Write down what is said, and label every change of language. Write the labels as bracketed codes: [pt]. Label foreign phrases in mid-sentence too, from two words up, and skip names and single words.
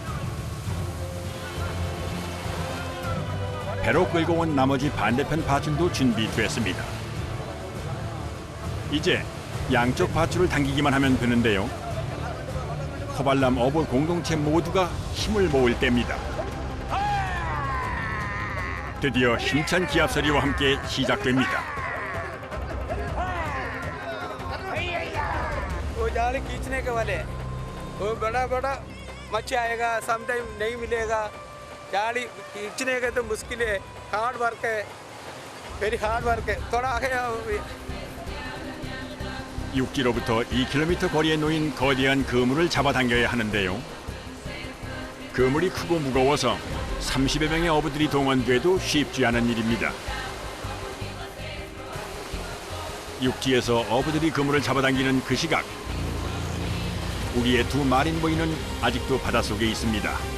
[ko] 배로 끌고 온 나머지 반대편 밧줄도 준비됐습니다. 이제 양쪽 밧줄을 당기기만 하면 되는데요. 코발람 어부 공동체 모두가 힘을 모을 때입니다. 드디어 힘찬 기합 소리와 함께 시작됩니다. [hi] वो जाल खींचने के वाले वो बड़ा बड़ा मच्छी आएगा समटाइम नहीं मिलेगा जाली खींचने के तो मुश्किल है [en] hard work [hi] है [en] very hard work [hi] है थोड़ा आगे [ko] 육지로부터 2km 거리에 놓인 거대한 그물을 잡아당겨야 하는데요. 그물이 크고 무거워서 30여 명의 어부들이 동원돼도 쉽지 않은 일입니다. 육지에서 어부들이 그물을 잡아당기는 그 시각, 우리의 두 마린보이는 아직도 바닷속에 있습니다.